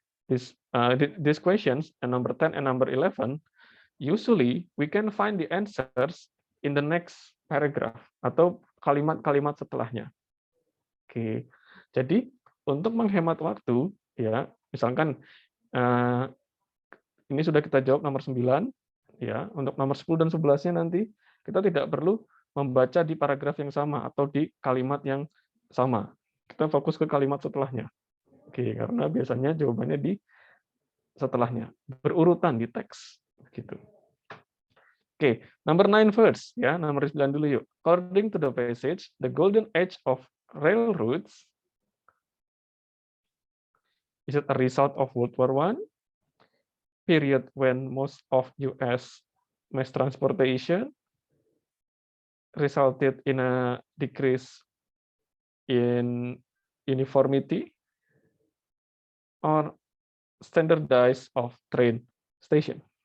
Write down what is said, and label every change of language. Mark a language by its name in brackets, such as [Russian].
[English] These questions, number 10 and number 11, usually we can find the answers in the next [Indonesian] paragraph atau kalimat-kalimat setelahnya. Oke, jadi untuk menghemat waktu, ya, misalkan ini sudah kita jawab nomor 9, ya. Untuk nomor 10 dan 11-nya nanti kita tidak perlu membaca di paragraf yang sama atau di kalimat yang sama. Kita fokus ke kalimat setelahnya. Oke, karena biasanya jawabannya di setelahnya, berurutan di teks gitu. Oke, [English] number 9 first, [Indonesian] ya, nomor 9 dulu yuk. [English] According to the passage, the golden age of railroads is it a result of World War I, period when most of US mass transportation resulted in a decrease in uniformity or standardized of train station.